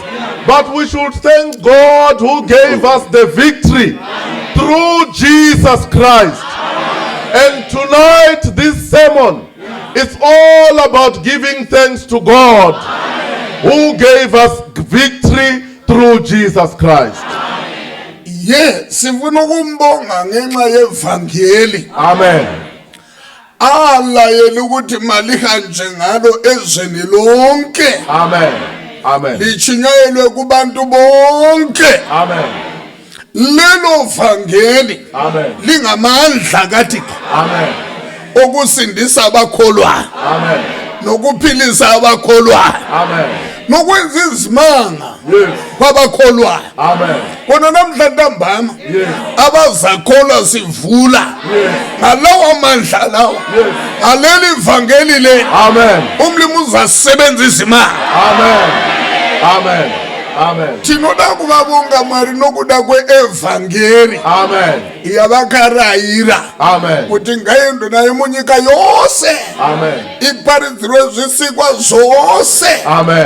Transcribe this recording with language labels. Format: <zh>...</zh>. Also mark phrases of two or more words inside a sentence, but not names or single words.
<en>But we should thank God who gave us the victory through Jesus Christ. And tonight, this sermon is all about giving thanks to God who gave us victory through Jesus Christ. Yes,</en> <nd>sifuna ukumbonga ngenxa yevangeli. Amen. Alayela ukuthi malihanje ngalo ezweni lonke. Amen. Amen. Lichinyayelwe kubantu bonke. Amen. lelo vangeli Amen. lingamandla kaThixo Amen. okusindisa abakholwayo Amen. nokuphilisa abakholwayo Amen. nokwenza izimanga Yes. kwabakholwayo. Amen. Kona namhla ntambama Yes. abazakholwa sivula Yes. ngalawa mandla lawa Yes. aleli vangeli le Amen. umlimi uzasebenza izimanga. Amen. Amen. Amen.</nd> <sn>Tinoda kuvavonga Mwari nokuda kweevhangeri Amen. yavakarayira Amen. kuti ngaendwe nayo munyika yose Amen. iparidzirwe zvisikwa zvose Amen.</sn>